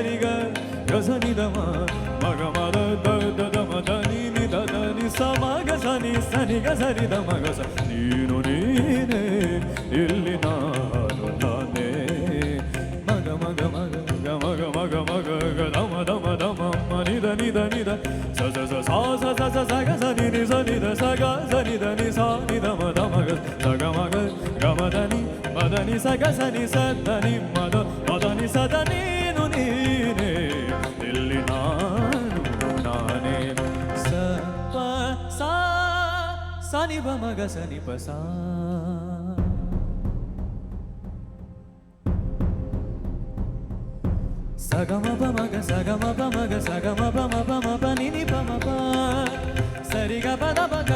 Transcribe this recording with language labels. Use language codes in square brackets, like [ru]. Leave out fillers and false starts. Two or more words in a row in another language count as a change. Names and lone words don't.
[kn] ಗಸನಿ ದಮ ಮಗ ಮದ ದಮ ಧನಿ ನಿ ಧನಿ ಸ ಮಗ ಸನಿ ಸನಿ ಗಸನಿ ದಮ ಗಸ ನೀನು ನೀನೇ ಇಲ್ಲಿ ನಾನು ನಾನೇ ಮಗ ಮಗ ಮಗ ಮಗ ಮಗ ಮಗ ದಮ ದಮ ದಮ ನಿದ ನಿದ ನಿದ ಸ ಸ ಸ ಸ ಸ ಸ ಸ ಸ ಗ ಸ ನಿ ನಿ ಸ ನಿ ದ ಸ ಗ ಸ ನಿ ದ ನಿ ಸ ನಿ ದ ಮ ದ ಮ ಗ ಸ ಗ ಮ ಗ ಗ ಮ ದ ನಿ ಮ ದ ನಿ ಸ ಗ ಸ ನಿ ಸ ದ ನಿ ಮ ದ ನಿ ಸ ದ ನೀನು ನೀನೇ ಇಲ್ಲಿ ನಾನು ನಾನೇ ಸ ಪ ಸ ಸ ನಿ ಬ ಮ ಗ ಸ ನಿ ಪ ಸ ಸಗಮ ಪ ಮಗ ಸಗಮ ಪ ಮಗ ಸಗಮ ಪ ಮ ಪ ಮ ಪ ನಿ ನಿ ಪ ಮ ಪ ಸರಿ ಗ ಪ ದ ಪ ಗ